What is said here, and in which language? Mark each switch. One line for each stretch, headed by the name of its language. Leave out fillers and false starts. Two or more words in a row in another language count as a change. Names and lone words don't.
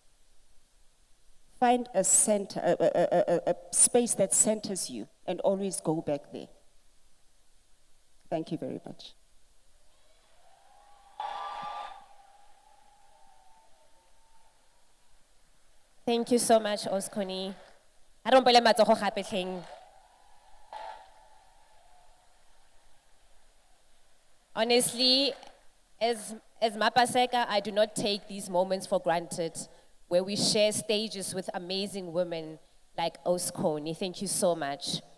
English: Find a center, a space that centers you, and always go back there. Thank you very much. Thank you so much, Oskoni. I don't believe
Tswana: matsogo gape tlheng.
English: Honestly, as Mapaseka, I do not take these moments for granted, where we share stages with amazing women like Oskoni. Thank you so much.